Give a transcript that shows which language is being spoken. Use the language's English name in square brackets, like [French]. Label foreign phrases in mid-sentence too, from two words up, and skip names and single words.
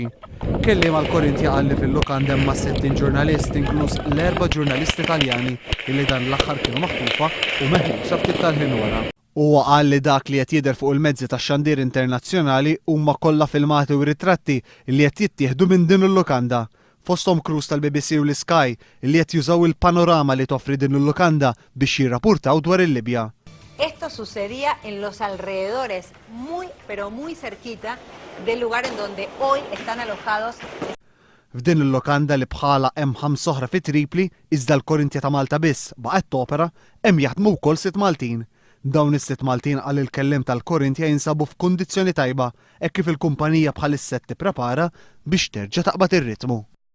[Maltese] Kelliem mal-Corinthia qal li fil-lukanda hemm 60 ġurnalist inkluż l-4 ġurnalisti Taljani li dan l-aħħar kienu maħtufa u meħlusa ftit tal-ħin wara. Huwa qal li dak li qed jidher fuq il-mezzi tax-xandir internazzjonali huma kollha filmati u ritratti li qed jittieħdu minn din il-lukanda. Fosthom crews tal-BBC u l-Sky li qed jużaw il-panorama li toffri din il-lukanda biex jirrapurtaw dwar il-Libja. [Spanish] Esto sucedía en los alrededores, pero muy cerquita del lugar en donde hoy están alojados. [Maltese] F'din il-lukanda li bħala hemm 5 oħra fi Tripli iżda l-Corinthia ta' Malta biss baqgħet topera hemm jaħdmu wkoll 6 Maltin. Dawn is-6 Maltin qal il-kelliem tal-Corinthia jinsabu f'kundizzjoni tajba hekk kif il-kumpanija bħalissa tipprepara biex terġa' taqbad ir-ritmu.